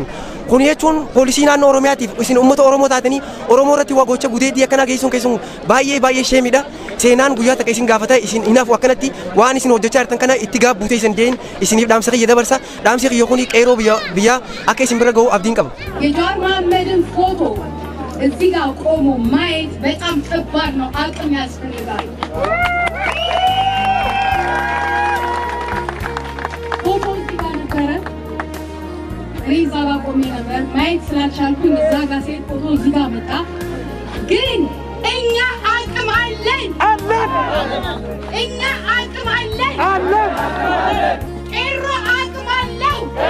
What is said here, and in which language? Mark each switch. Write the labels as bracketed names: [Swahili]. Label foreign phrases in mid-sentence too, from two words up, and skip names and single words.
[Oromo] Kun jechuun poolisii naannoo Oromiyaatiif isin uummata Oromoo taatanii Oromoo irratti waa gocha gudeedii akkanaa geessuun baay'ee sheemidha. Seenaan guyyaa takka isin gaafata isin hinaafu akkanatti waan isin hojjechaa jirtan kana itti gaabbuutee isin deeyin isiniif dhaamsa kiyya dabarsa. Dhaamsi kiyya kun qeerroo biyyaa akka isin bira ga'u abdiin qaba. [Amharic] የጃዋር መሐመድን ፎቶ እዚህ ጋር ቆሞ ማየት በጣም ከባድ ነው። አቅም ያስፈልጋል። ፎቶ እዚህ ጋር ነበረ። እኔ እዛ ጋር ቆሜ ነበር። ማየት ስላልቻልኩኝ እዛ ጋር ሴት ፎቶ እዚህ ጋር መጣ። ግን እኛ አቅም አለን። እኛ አቅም አለን። ቀሮ አቅም አለው።